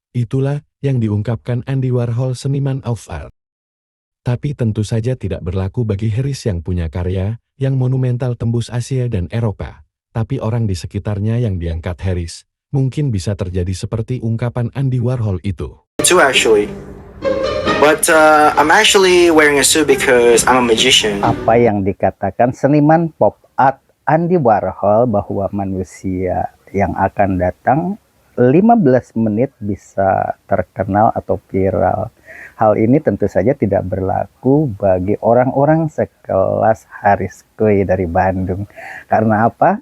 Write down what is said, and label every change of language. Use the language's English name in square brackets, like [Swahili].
[Indonesian] Itulah yang diungkapkan Andy Warhol, seniman of art. Tapi tentu saja tidak berlaku bagi Harris yang punya karya yang monumental tembus Asia dan Eropa. Tapi orang di sekitarnya yang diangkat Harris, mungkin bisa terjadi seperti ungkapan Andy Warhol itu. [English] Too actually. But I'm actually wearing a suit because I'm a magician. [Indonesian] Apa yang dikatakan seniman pop art Andy Warhol bahwa manusia yang akan datang 15 menit bisa terkenal atau viral. Hal ini tentu saja tidak berlaku bagi orang-orang sekelas Harris Quinn dari Bandung. Karena apa?